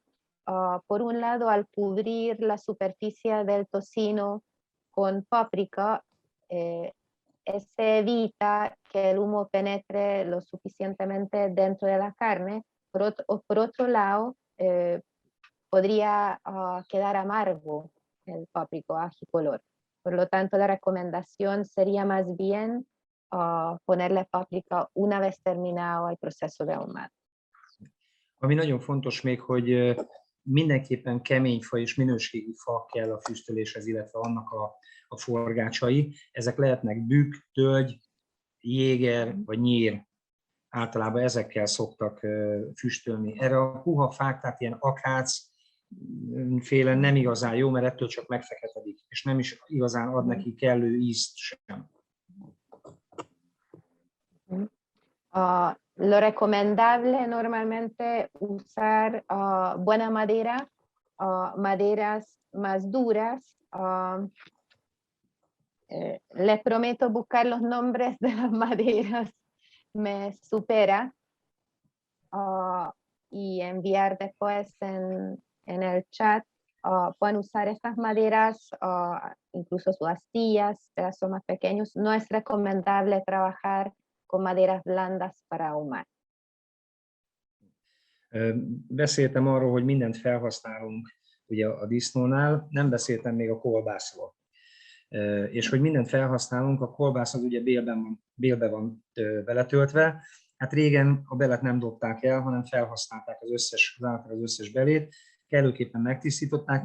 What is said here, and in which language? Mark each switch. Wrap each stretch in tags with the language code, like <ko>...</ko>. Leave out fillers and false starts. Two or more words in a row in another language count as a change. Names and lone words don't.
<es>Por un lado, al cubrir la superficie del tocino con páprica, se evita que el humo penetre lo suficientemente dentro de la carne. Por otro lado, podría quedar amargo el páprico ají color. Por lo tanto, la recomendación sería más bien ponerle páprica una vez terminado el proceso de ahumado.</es> <hu>Ami nagyon fontos még, hogy mindenképpen kemény fa és minőségi fa kell a füstöléshez, illetve annak a forgácsai. Ezek lehetnek bükk, tölgy, jéger vagy nyír. Általában ezekkel szoktak füstölni. Erre a puha fák, tehát ilyen akác, féle nem igazán jó, mert ettől csak megfeketedik, és nem is igazán ad neki kellő ízt sem.</hu> <es>Lo recomendable normalmente usar buena madera, maderas más duras. Les prometo buscar los nombres de las maderas, me supera, y enviar después en el chat. Pueden usar estas maderas, incluso sus astillas, pedazos más pequeños. No es recomendable trabajar con maderas blandas para ahumar.</es> <hu>Beszéltem arról, hogy mindent felhasználunk ugye a disznónál, nem beszéltem még a kolbászról. És hogy mindent felhasználunk, a kolbász az ugye bélbe van beletöltve. Hát régen a belet nem dobták el, hanem felhasználták az összes belét, kellőképpen megtisztították.</hu>